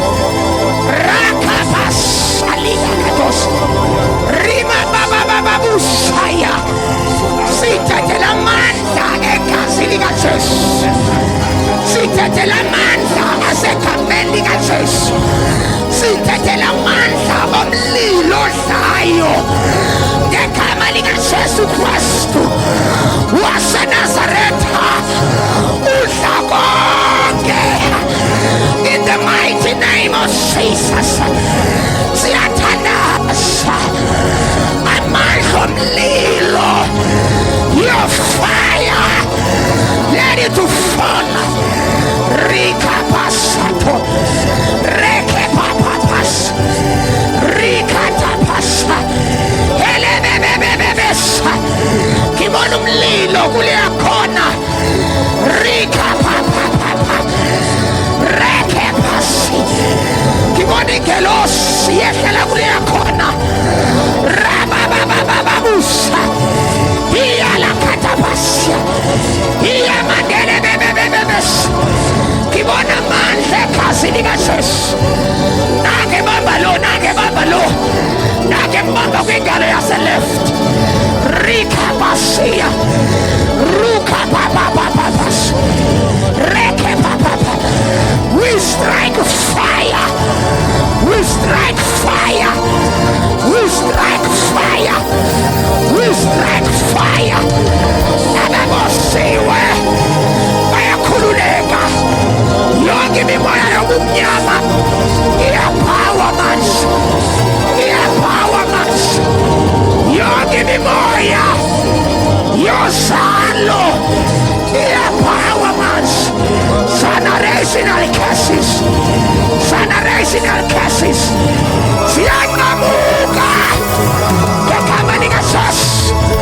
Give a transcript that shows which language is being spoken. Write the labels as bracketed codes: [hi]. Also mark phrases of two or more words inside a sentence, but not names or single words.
[zu] rakapasalida katos rima babababusaya sitatela manda egazini kaJesu sitatela manda asekambeni kaJesu sitatela manda omlilo odlayo ngegama likaJesu Kristu waseNazaretha udla konke [en] in the mighty name of Jesus [zu] siyathandaza amandla omlilo [en] your fire let it to fall rika pasato reke papapas rika tapasa elebebebebesa [zu] kibona umlilo kuleya khona rika papapapa reke pasi kibona ingelosi yehlela kuleya khona rabababababusa iyalakatapasia iyamandelebebebebes kibona mandla ekhazini kaJesu nake bamba lo nake mbamba kwingalo yaseleft rika pasia ruka papapapapas reke papapa [en] we strike fire we strike fire we strike fire we strike fire [zu] ababosiwe bayakhululeka yonke imimoya yobumnyama iyapawa manje yonke imimoya yozalo iyapawa manje [en] generational curses [zu] ziyanqamuka ngegama likaJesu